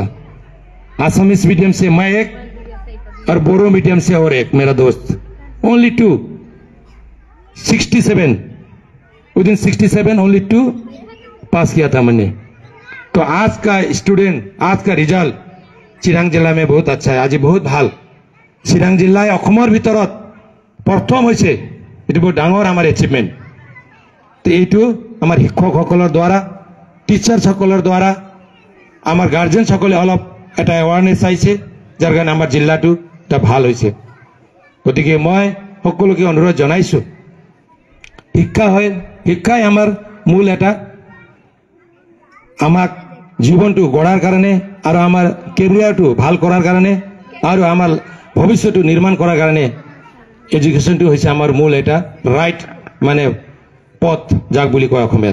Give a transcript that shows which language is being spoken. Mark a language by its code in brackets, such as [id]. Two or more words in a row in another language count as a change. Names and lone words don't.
[en] Assamese medium [hi] से मैं एक और [en] Boro medium [hi] से और एक मेरा दोस्त, [en] only 2, 67 within 67 only 2 [hi] पास किया था मैंने। तो आज का स्टूडेंट, आज का रिजल्ट चिरांग जिला में बहुत अच्छा है। आज बहुत [as] ভাল। चिरांग जिल्लाय অসমৰ ভিতৰত প্ৰথম হৈছে, এটো বহুত ডাঙৰ আমাৰ এচিভমেন্ট। তো এইটো আমাৰ শিক্ষকসকলৰ দ্বাৰা, টিচাৰসকলৰ দ্বাৰা, আমার গার্জেন সকলে অলপ এটা এৱাৰনেছ আইছে, যাৰ কাৰণে আমাৰ জিলাটো এটা ভাল হৈছে। গতিকে মই সকলোকে অনুৰোধ জনাইছো, শিক্ষাই আমাৰ মূল এটা আমাক জীৱনটো গঢ়াৰ কাৰণে আৰু আমাৰ কেৰিয়াৰটো ভাল কৰাৰ কাৰণে আৰু আমাৰ ভৱিষ্যতটো নিৰ্মাণ কৰাৰ কাৰণে এডুকেশ্যনটো হৈছে আমাৰ মূল এটা ৰাইট মানে পথ, যাক বুলি কয় অসমীয়াত।